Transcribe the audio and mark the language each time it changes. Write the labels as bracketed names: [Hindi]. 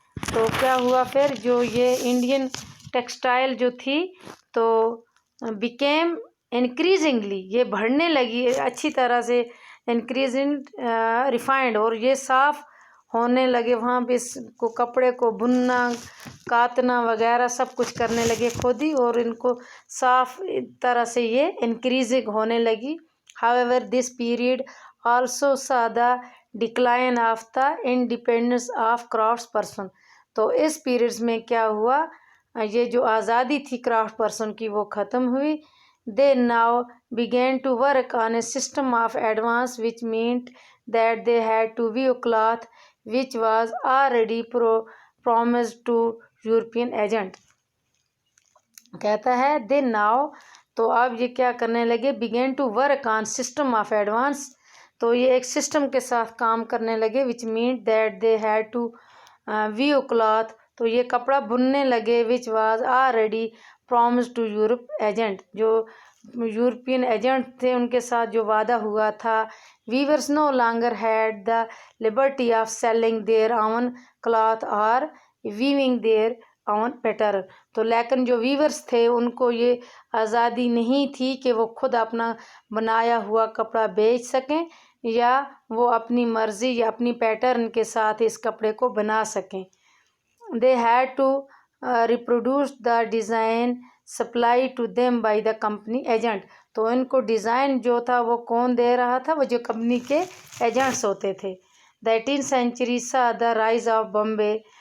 [Urdu] تو کیا ہوا پھر جو یہ انڈین ٹیکسٹائل جو تھی تو بیکیم انکریزنگلی یہ بڑھنے لگی اچھی طرح سے انکریزنگ ریفائنڈ اور یہ صاف ہونے لگے. وہاں پہ اس کو کپڑے کو بننا کاتنا وغیرہ سب کچھ کرنے لگے خود ہی اور ان کو صاف طرح سے یہ انکریزنگ ہونے لگی. [English] However, this period also saw the decline of the independence of crafts person. [Urdu] تو اس پیریڈز میں کیا ہوا یہ جو آزادی تھی کرافٹ پرسن کی وہ ختم ہوئی. [English] They now began to work on a system of advance which meant that they had to weave cloth which was already promised to European agent. [Urdu] کہتا ہے [English] they now [Urdu] تو اب یہ کیا کرنے لگے [English] began to work on system of advance [Urdu] تو یہ ایک سسٹم کے ساتھ کام کرنے لگے [English] which meant that they had to weave cloth [Urdu] تو یہ کپڑا بننے لگے [English] which was already promised to Europe agent [Urdu] جو یورپین ایجنٹ تھے ان کے ساتھ جو وعدہ ہوا تھا. [English] Weavers no longer had the liberty of selling their own cloth or weaving their own pattern. [Urdu] تو لیکن جو ویورس تھے ان کو یہ آزادی نہیں تھی کہ وہ خود اپنا بنایا ہوا کپڑا بیچ سکیں یا وہ اپنی مرضی یا اپنی پیٹرن کے ساتھ اس کپڑے کو بنا سکیں. [English] They had to reproduced the design supplied to them by the company agent. [Urdu] تو ان کو ڈیزائن جو تھا وہ کون دے رہا تھا؟ وہ جو کمپنی کے ایجنٹس ہوتے تھے. [English] The 18th century saw the rise of Bombay.